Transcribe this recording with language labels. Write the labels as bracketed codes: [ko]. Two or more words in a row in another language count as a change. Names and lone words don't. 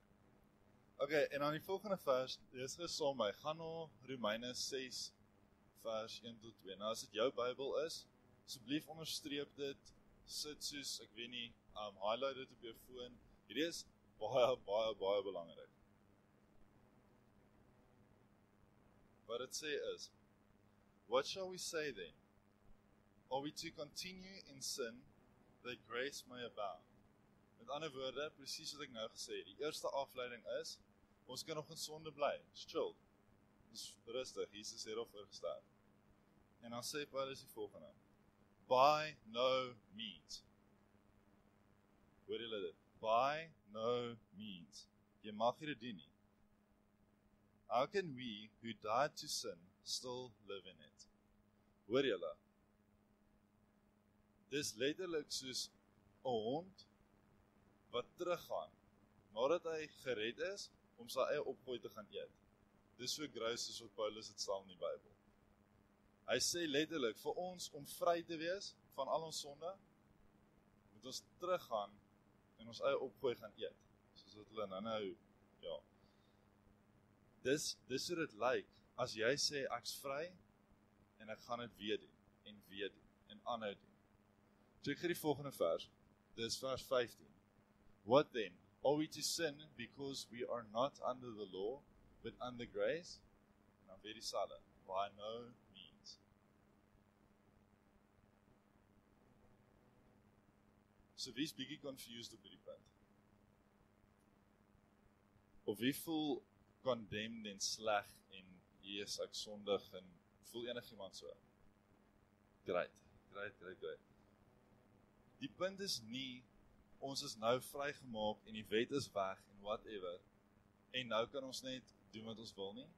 [af] Okay, en dan die volgende vers, lees gesom my, gaan na Romeine 6, vers 1 tot 2. Nou as dit jou Bybel is, asseblief onderstreep dit, sit soos, ek weet nie, highlight dit op jou foon. Hierdie is baie belangrik. Wat het sê is, [en] what shall we say then? Are we to continue in sin, that grace may abound? [af] Met ander woorde, presies wat ek nou gesê het, die eerste afleiding is, ons kan nog in sonde bly, is chill, is rustig, Jesus het daarvoor gestaan. En dan sê Paulus die volgende, [en] by no means. [af] Hoor julle dit? [en] By no means. [af] Jy mag dit doen nie. [en] How can we, who died to sin, still live in it? [af] Hoor julle? Dis letterlik soos 'n hond wat teruggaan, nadat hy gered is, om sy eie opgooi te gaan eet. Dis so gross soos wat Paulus het staan in die Bybel. Hy sê letterlik, vir ons om vry te wees van al ons sonde, moet ons teruggaan en ons eie opgooi gaan eet. Soos wat hulle nou, ja. Dis hoe dit lyk, as jy sê, ek's vry, en ek gaan dit weer doen, en aanhou doen. Check hier die volgende vers, dis vers 15. [en] What then? Are we to sin because we are not under the law, but under grace? [af] En dan weer die salle, [en] by no means. [af] So wie is bietjie confused op hierdie punt? Of wie voel condemned en sleg en Jesus, ek sondig en voel enigiemand so? Great. Die punt is nie, ons is nou vrygemaak en die wet is weg en whatever, en nou kan ons net doen wat ons wil nie.